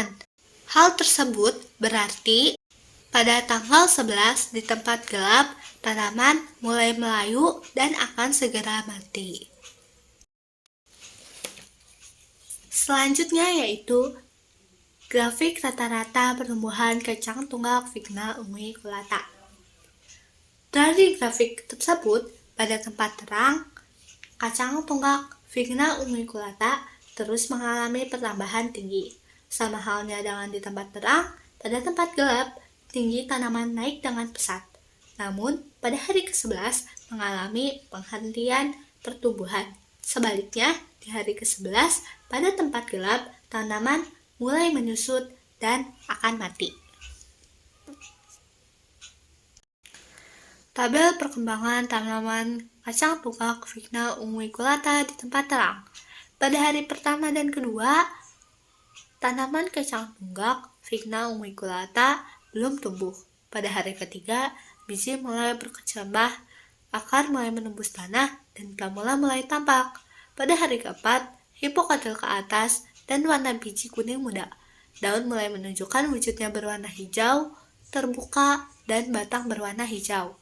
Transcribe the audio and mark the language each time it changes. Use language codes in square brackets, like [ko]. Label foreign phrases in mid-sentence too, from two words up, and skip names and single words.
[id] Hal tersebut berarti pada tanggal 11 di tempat gelap tanaman mulai melayu dan akan segera mati. Selanjutnya yaitu grafik rata-rata pertumbuhan kacang tunggak Vigna unguiculata. Dari grafik tersebut, pada tempat terang, kacang tunggak Vigna unguiculata terus mengalami pertambahan tinggi. Sama halnya dengan di tempat terang, pada tempat gelap, tinggi tanaman naik dengan pesat. Namun, pada hari ke-11 mengalami penghentian pertumbuhan. Sebaliknya, di hari ke-11, pada tempat gelap, tanaman mulai menyusut dan akan mati. Tabel perkembangan tanaman kacang tunggak Vigna unguiculata di tempat terang. Pada hari pertama dan kedua, tanaman kacang tunggak Vigna unguiculata belum tumbuh. Pada hari ketiga, biji mulai berkecambah, akar mulai menembus tanah, dan pramula mulai tampak. Pada hari keempat, hipokatil ke atas dan warna biji kuning muda. Daun mulai menunjukkan wujudnya berwarna hijau, terbuka, dan batang berwarna hijau.